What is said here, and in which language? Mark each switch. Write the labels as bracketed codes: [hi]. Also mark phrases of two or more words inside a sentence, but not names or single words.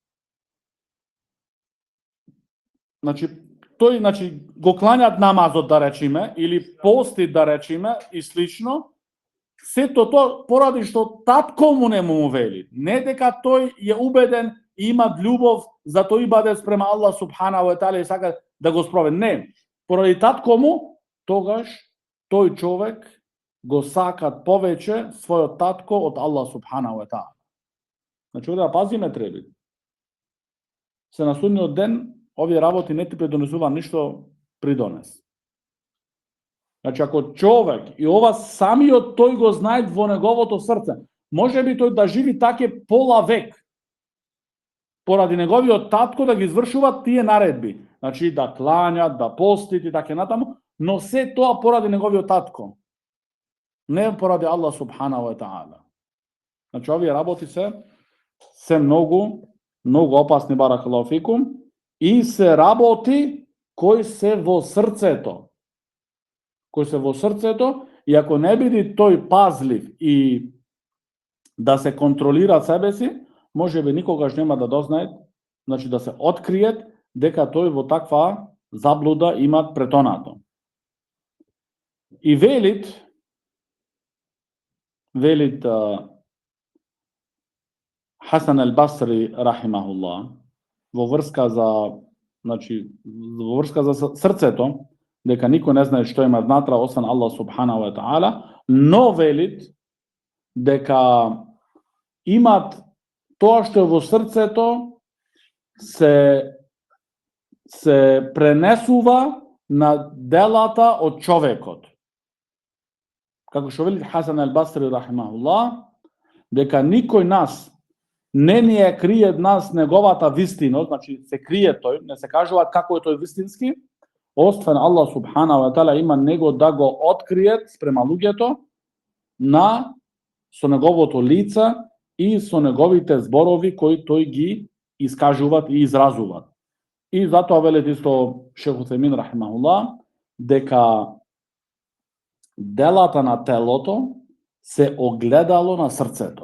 [mk] Значи, тој го кланјат намазот, да речеме, или пости, да речеме, и слично, сето тоа поради што татко му не му вели. Не дека тој е убеден и има љубов за тој ибадет спрема Аллах [ar] سبحانه وتعالى [mk] и сака да го спроведе. Не, поради татко му, тогаш тој човек го сакат повеќе својот татко од Аллах [ar] سبحانه وتعالى. [mk] Значи, да пазиме треба. Се на судниот ден овие работи не ти придонесува ништо придонес. Значи, ако човек, и ова самиот тој го знае во неговото срце, може би тој да живи таке пола век, поради неговиот татко да ги извршува тие наредби. Значи, да клањат, да постит и така натаму, но се тоа поради неговиот татко. Не поради Аллах [ar] سبحانه وتعالى. [mk] Значи, овие работи се многу опасни, [ar] بارك الله فيكم, [mk] и се работи кои се во срцето. Кој се во срцето, и ако не биде тој пазлив и да се контролира себе си, може би никогаш нема да дознае, значи да се откриет дека тој во таква заблуда имат претонато. И велит Хасан ал-Басри рахимахуллах во врска за срцето, дека никој не знае што има внатра освен Аллах [ar] سبحانه وتعالى, [mk] но велит дека имат тоа што е во срцето се пренесува на делата од човекот. Како што вели Хасан ал-Басри рахимахуллах, дека никој нас не ни е крие нас неговата вистина, значи се крие тој, не се кажува како е тој вистински, освен Аллах [ar] سبحانه وتعالى [mk] има него да го откриет спрема луѓето со неговото лице и со неговите зборови кои тој ги искажуваат и изразуваат. И затоа велит исто Шейх Утхаймин рахимахуллах дека делата на телото се огледало на срцето.